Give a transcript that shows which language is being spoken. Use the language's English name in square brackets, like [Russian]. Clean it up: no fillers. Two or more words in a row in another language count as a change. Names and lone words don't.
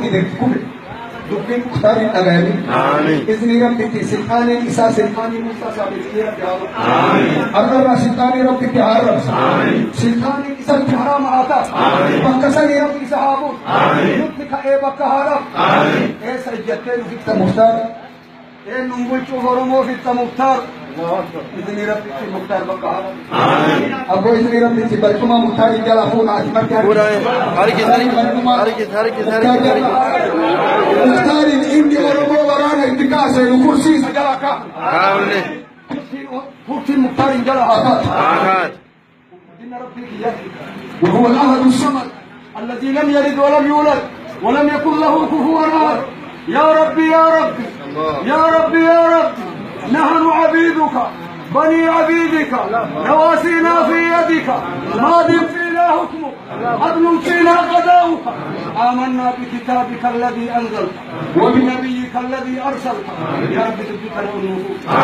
[Oromo] gide kube dubbiin muktaarii dhagayamin iznii rabbiitii silxaaniin isaa silxaanii muusaa saabittii rabbi haa argarraa silxaanii rabbitti haa arrabsa silxaaniin isatti haraama haa ta'a bakka sanii rabbi isa haa buun nutti ka'ee bakka haa dhaaf eessa ijjattee nufitta muktaar eenyuun bulchuuf Oromoo fitta muktaar izni rabbitti muktaar bakka haa dhaaf abboo izni rabbitti barcuma muktaarii jala fuuna ati marti muktaarin inni Oromoo waraana itti kaasee nu kursiisa jala kaa'amne kursiin muktaarin jala haa taatu إن [Arabic] ربك يهدي وهو الأحد الصمد الذي لم يلد ولم يولد ولم يكن له كفوا أحد يا ربي يا ربي يا ربي يا ربي نحن عبيدك بني عبيدك نواسينا في يدك ماض فينا حكمك عدل فينا قضاؤك آمنا بكتابك الذي أنزلت وبنبيك الذي أرسلت يا رب تثبت له النفوس